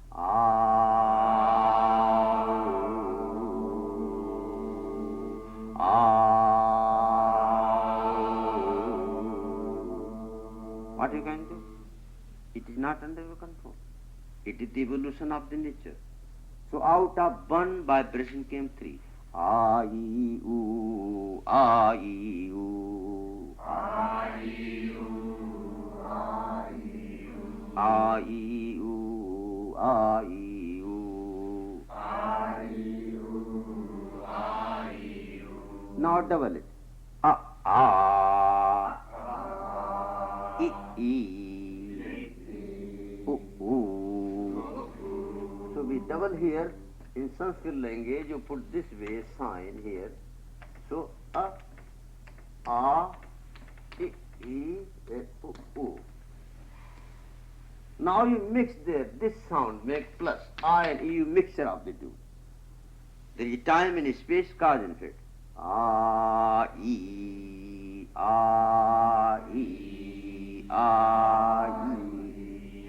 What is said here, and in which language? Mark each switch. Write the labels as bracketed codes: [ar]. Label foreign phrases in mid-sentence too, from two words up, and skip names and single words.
[en] Ah. Ah. What you can do? It is not under your control. It is the evolution of the nature. So out of one vibration came three. A, E, U, A, E, U. A, E, U, A, E, U. A, E, U, A, E, U. A, E, U, A, E, U. Now double it. A, E, U, U. So we double here. In Sanskrit language, you put this way, sign here. So, a, e, u, u. Now you mix there, this sound, make plus, I and E, you mixture of the two. There is time and space, cause and effect. A, E, A, E, A, E.